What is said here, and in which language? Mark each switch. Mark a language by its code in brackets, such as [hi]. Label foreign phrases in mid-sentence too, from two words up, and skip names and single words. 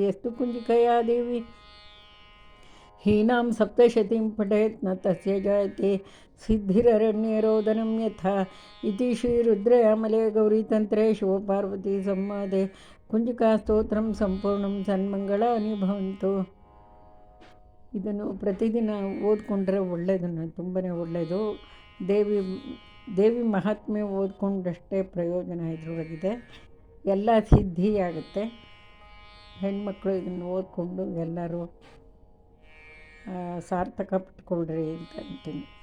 [sa] यस्तु कुञ्जिकया देवी हीनां सप्तशतीं पठेत् न तस्य जायते सिद्धिररण्ये रोदनं यथा। इति श्रीरुद्रयामले गौरीतन्त्रे शिवपार्वती संवादे कुञ्जिकास्तोत्रं ಸಂಪೂರ್ಣಂ ಸನ್ಮಂಗಳಾನಿ ಭವಂತು. [kn] ಇದನ್ನು ಪ್ರತಿದಿನ ಓದ್ಕೊಂಡ್ರೆ ಒಳ್ಳೆಯದು, ತುಂಬಾ ಒಳ್ಳೆಯದು. ದೇವಿ ಮಹಾತ್ಮೆ ಓದ್ಕೊಂಡಷ್ಟೇ ಪ್ರಯೋಜನ ಇದರೊಳಗಿದೆ. ಎಲ್ಲ ಸಿದ್ಧಿಯಾಗುತ್ತೆ. ಹೆಣ್ಮಕ್ಳು ಇದನ್ನು ಓದ್ಕೊಂಡು ಎಲ್ಲರೂ ಸಾರ್ಥಕ ಪಟ್ಕೊಳ್ರಿ ಅಂತ ಅಂತೀನಿ.